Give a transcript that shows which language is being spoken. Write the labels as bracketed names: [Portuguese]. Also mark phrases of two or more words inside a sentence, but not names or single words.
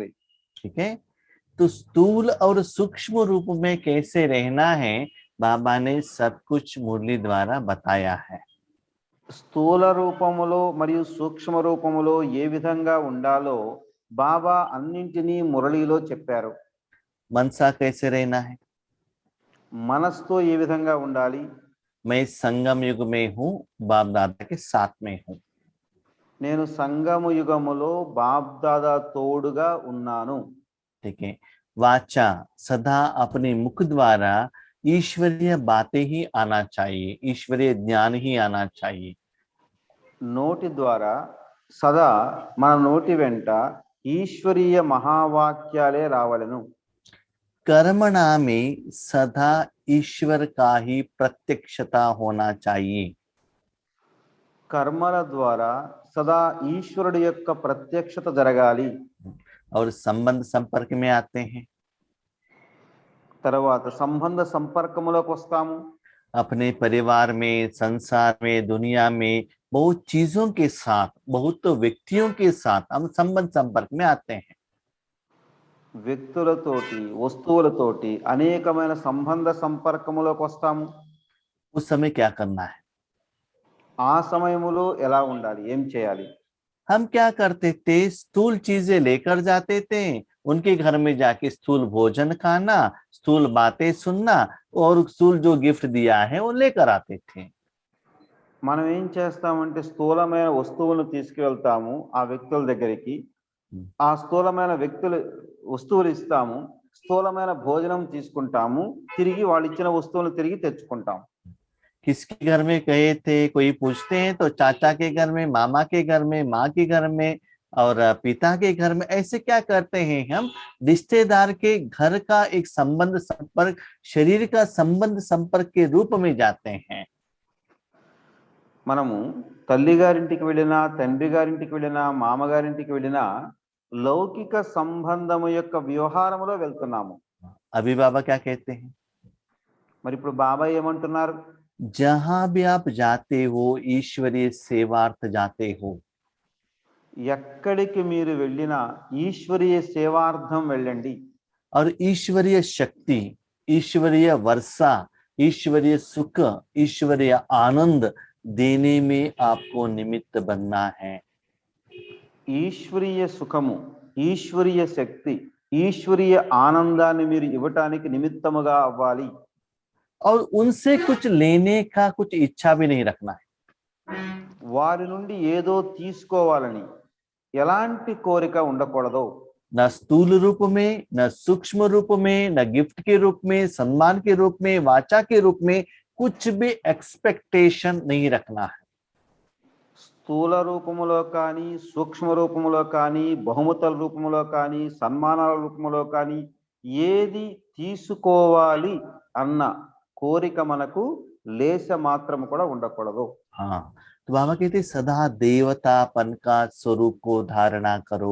[Hindi] ठीक है, तो स्थूल और सूक्ष्म रूप में कैसे रहना है, बाबा ने सब कुछ मुरली द्वारा बताया है। [Telugu] స్థూల రూపములో మరియు సూక్ష్మ రూపములో ఏ విధంగా ఉండాలో బాబా అన్నింటినీ మురళిలో చెప్పారు। [Hindi] मनसा कैसे रहना है, [Telugu] మనస్తో ఏ విధంగా ఉండాలి, [Hindi] मैं संगम युग में हूँ, बाप दादा के साथ में हूँ। [Telugu] నేను సంగమ యుగములో బాబ్దాదా తోడుగా ఉన్నాను। [Hindi] ठीक है, वाचा सदा अपने मुख द्वारा ईश्वरीय बातें ही आना चाहिए, ईश्वरीय ज्ञान ही आना चाहिए। [Telugu] నోటి ద్వారా సదా మన నోటి వెంట ఈశ్వరీయ మహావాక్యాలే రావలెను। [Hindi] कर्मणा में सदा ईश्वर का ही प्रत्यक्षता होना चाहिए। [Telugu] కర్మల ద్వారా సదా ఈశ్వరుడి యొక్క ప్రత్యక్షత జరగాలి। [Hindi] और संबंध संपर्क में आते हैं, [Telugu] తర్వాత సంబంధ సంపర్కములోకి వస్తాము। [Hindi] अपने परिवार में, संसार में, दुनिया में बहुत चीजों के साथ, बहुत व्यक्तियों के साथ हम संबंध संपर्क में आते हैं। [Telugu] వ్యక్తులతోటి వస్తువులతోటి అనేకమైన సంబంధ సంపర్కములోకి వస్తాము। [Hindi] उस समय क्या करना है, [Telugu] ఆ సమయములో ఎలా ఉండాలి, ఏం చేయాలి? [Hindi] हम क्या करते थे, स्थूल चीजें लेकर जाते थे, उनके घर में जाके स्थूल भोजन खाना, स्थूल बातें सुनना और स्थूल जो गिफ्ट दिया है वो लेकर आते थे। [Telugu] మనం ఏం చేస్తామంటే స్థూలమైన వస్తువులను తీసుకువెళ్తాము ఆ వ్యక్తుల దగ్గరికి, ఆ స్థూలమైన వస్తువులు ఇస్తాము, స్థూలమైన భోజనం తీసుకుంటాము, తిరిగి వాళ్ళు ఇచ్చిన వస్తువులను తిరిగి తెచ్చుకుంటాం। [Hindi] किसके घर में गए थे, कोई पूछते हैं तो चाचा के घर में, मामा के घर में, माँ के घर में और पिता के घर में। ऐसे क्या करते हैं, हम रिश्तेदार के घर का एक संबंध संपर्क, शरीर का संबंध संपर्क के रूप में जाते हैं। [Telugu] మనము తల్లి గారింటికి వెళ్ళినా, తండ్రి గారింటికి వెళ్ళినా, మామగారింటికి వెళ్ళినా లౌకిక సంబంధము యొక్క వ్యవహారములో వెళ్తున్నాము। [Hindi] अभी बाबा क्या कहते हैं, [Telugu] మరి ఇప్పుడు బాబా ఏమంటున్నారు? [Hindi] जहां भी आप जाते हो ईश्वरीय सेवार्थ जाते हो। [Telugu] ఎక్కడికి మీరు వెళ్ళినా ఈశ్వరీయ సేవార్థం వెళ్ళండి. [Hindi] और ईश्वरीय शक्ति, ईश्वरीय वर्षा, ईश्वरीय सुख, ईश्वरीय आनंद देने में आपको निमित्त बनना है. [Telugu] ఈశ్వరీయ సుఖము, ఈశ్వరీయ శక్తి, ఈశ్వరీయ ఆనందాన్ని మీరు ఇవ్వటానికి నిమిత్తముగా అవ్వాలి. [Hindi] और उनसे कुछ लेने का कुछ इच्छा भी नहीं रखना है. [Telugu] వారి నుండి ఏదో తీసుకోవాలని ఎలాంటి కోరిక ఉండకూడదు. [Hindi] न स्थूल रूप में, न सूक्ष्म रूप में, न गिफ्ट के रूप में, सम्मान के रूप में, वाचा के रूप में कुछ भी एक्सपेक्टेशन नहीं रखना है. [Telugu] స్థూల రూపములో కానీ, సూక్ష్మ రూపములో కానీ, బహుమతుల రూపములో కానీ, సన్మానాల రూపములో కానీ ఏది తీసుకోవాలి అన్న కోరిక మనకు లేశ మాత్రం కూడా ఉండకూడదు. [Hindi] हाँ, तो बाबा कहते सदा देवतापन का स्वरूप को धारणा करो.